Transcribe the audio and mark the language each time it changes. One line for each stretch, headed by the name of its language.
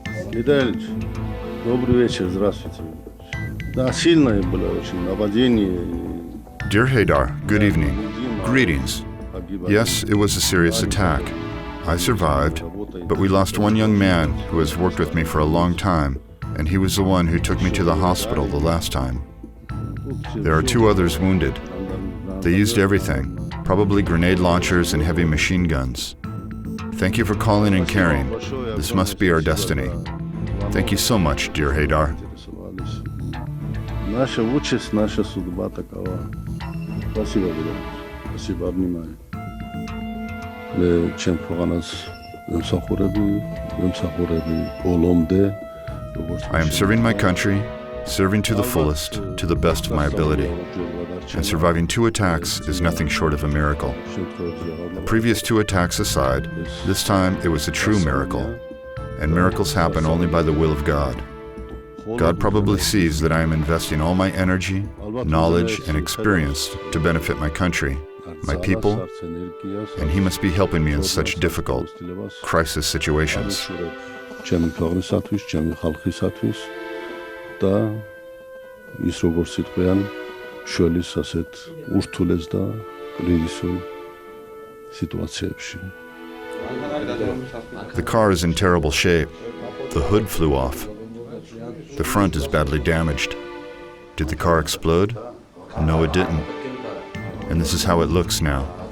Russian: Виталич, добрый вечер, здравствуйте. Да, сильное было очень нападение.
English: Dear Haydar, good evening. Greetings. Yes, it was a serious attack. I survived, but we lost one young man who has worked with me for a long time, and he was the one who took me to the hospital the last time. There are 2 others wounded. They used everything, probably grenade launchers and heavy machine guns. Thank you for calling and caring. This must be our destiny. Thank you so much, dear Haydar.
Russian: Наша участь, наша судьба такова. Спасибо, брат. Спасибо, обнимаю. чем
Georgian: ქვეყანას ემსახურები ბოლომდე.
English: I am serving my country, serving to the fullest, to the best of my ability. And surviving 2 attacks is nothing short of a miracle. The previous 2 attacks aside, this time it was a true miracle. And miracles happen only by the will of God. God probably sees that I am investing all my energy, knowledge, and experience to benefit my country, my people, and He must be helping me in such difficult crisis situations.
Georgian: ჩემი ქვეყნისათვის, ჩემი ხალხისათვის და ის როგორც იტყვიან, შველის ასეთ ურთულეს და კრიზისულ სიტუაციებში.
English: The car is in terrible shape. The hood flew off. The front is badly damaged. Did the car explode? No, it didn't. And this is how it looks now.